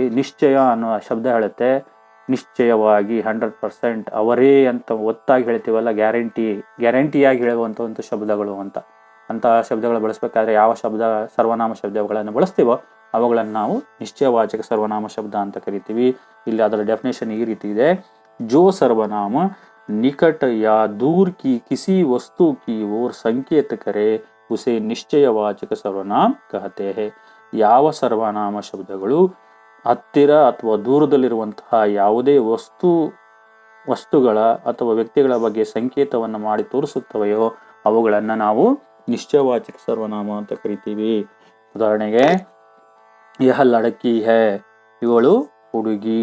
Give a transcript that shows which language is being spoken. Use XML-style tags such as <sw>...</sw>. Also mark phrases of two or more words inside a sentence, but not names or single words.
<kn>ನಿಶ್ಚಯ ಅನ್ನೋ ಶಬ್ದ ಹೇಳುತ್ತೆ ನಿಶ್ಚಯವಾಗಿ 100% ಅವರೇ ಅಂತ ಒತ್ತಾಗಿ ಹೇಳ್ತೀವಲ್ಲ, ಗ್ಯಾರಂಟಿಯಾಗಿ ಹೇಳುವಂಥ ಒಂದು ಶಬ್ದಗಳು ಅಂತ. ಅಂತಹ ಶಬ್ದಗಳು ಬಳಸಬೇಕಾದ್ರೆ ಯಾವ ಸರ್ವನಾಮ ಶಬ್ದಗಳನ್ನು ಬಳಸ್ತೀವೋ ಅವುಗಳನ್ನು ನಾವು ನಿಶ್ಚಯವಾಚಕ ಸರ್ವನಾಮ ಶಬ್ದ ಅಂತ ಕರಿತೀವಿ. ಇಲ್ಲಿ ಅದರ ಡೆಫಿನೇಷನ್ ಈ ರೀತಿ ಇದೆ.</kn> <hi>जो सर्वनाम निकट या दूर की किसी वस्तु की ओर संकेत करे उसे निश्चयवाचक सर्वनाम कहते हैं.</hi> <kn>ಯಾವ ಸರ್ವನಾಮ ಶಬ್ದಗಳು ಹತ್ತಿರ ಅಥವಾ ದೂರದಲ್ಲಿರುವಂತಹ ಯಾವುದೇ ವಸ್ತುಗಳ ಅಥವಾ ವ್ಯಕ್ತಿಗಳ ಬಗ್ಗೆ ಸಂಕೇತವನ್ನು ಮಾಡಿ ತೋರಿಸುತ್ತವೆಯೋ ಅವುಗಳನ್ನು ನಾವು ನಿಶ್ಚಯವಾಚಕ ಸರ್ವನಾಮ ಅಂತ ಕರಿತೀವಿ. ಉದಾಹರಣೆಗೆ</kn> <hi>यह लड़की है,</hi> <kn>ಇವಳು ಹುಡುಗಿ.</kn>